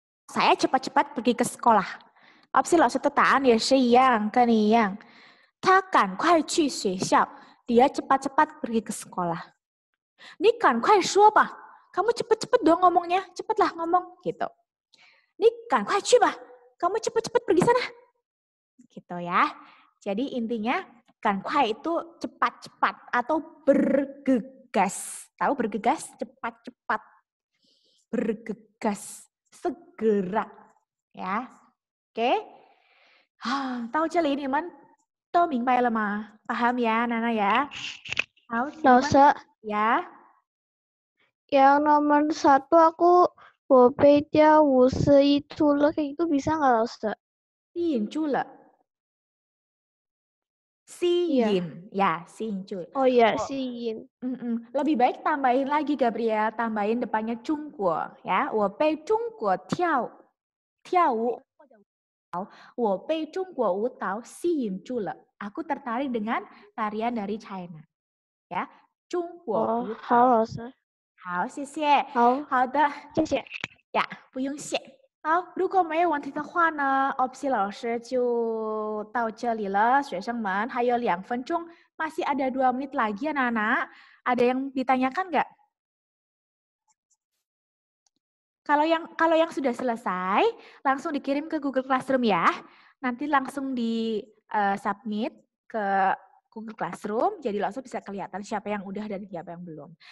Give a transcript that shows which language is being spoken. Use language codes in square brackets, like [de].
[id] Saya cepat-cepat pergi ke sekolah. [zh] Opsi laoshi的答案也是一样，跟你一样。他赶快去学校. [id] Dia cepat-cepat pergi ke sekolah. [zh] 你赶快说吧. [id] Kamu cepat-cepat dong ngomongnya. Cepatlah ngomong gitu. [zh] 你赶快去吧. [id] Kamu cepat-cepat pergi sana. Gitu ya. Jadi intinya kan kuai itu cepat-cepat atau bergegas. Tahu bergegas? Cepat-cepat. Bergegas. Segera. Ya. Oke. [zh] Tahu 这里你们都明白了吗? [id] Paham ya, Nana ya? Laoshi. Ya. Yang nomor 1 aku [zh] 我被调51出了 [id] kayak itu bisa nggak Laoshi? [zh] 吸引住了。吸引, ya, 吸引住. [id] Oh iya, 吸引. Lebih baik tambahin lagi, Gabriel. Tambahin depannya 中国, ya. [zh] 我被中国跳舞 我被中国舞蹈吸引住了. [id] Aku tertarik dengan tarian dari China. [zh] Ya, 中国舞蹈. 好，老师。好，谢谢。好的，谢谢。呀，不用谢。好，如果没有问题的话呢，opsi老师就到这里了，学生们。还有2分钟, [id] masih ada 2 menit lagi anak-anak. Ada yang ditanyakan nggak? Kalau yang sudah selesai, langsung dikirim ke Google Classroom ya. Nanti langsung di submit ke Google Classroom, jadi langsung bisa kelihatan siapa yang udah dan siapa yang belum.